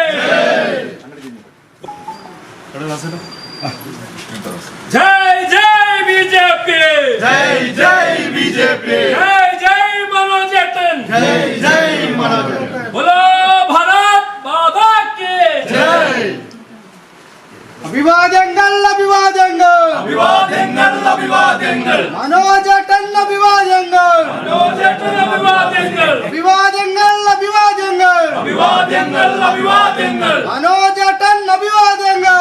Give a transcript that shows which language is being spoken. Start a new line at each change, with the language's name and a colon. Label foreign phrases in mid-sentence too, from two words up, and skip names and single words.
Hindi: जय जय बीजेपी, जय जय बीजेपी, जय जय मनोजन, जय जय मनोजन, बोलो भारत माता के जय।
Malayalam: അഭിവാദ്യങ്ങൾ അഭിവാദ്യങ്ങൾ അഭിവാദ്യങ്ങൾ അഭിവാദ്യങ്ങൾ മനോജേട്ടൻ അഭിവാദ്യങ്ങൾ മനോജേട്ടൻ അഭിവാദ്യങ്ങൾ അഭിവാദ്യങ്ങൾ അഭിവാദ്യങ്ങൾ അഭിവാദ്യങ്ങൾ അഭിവാദ്യങ്ങൾ മനോജേട്ടൻ അഭിവാദ്യങ്ങൾ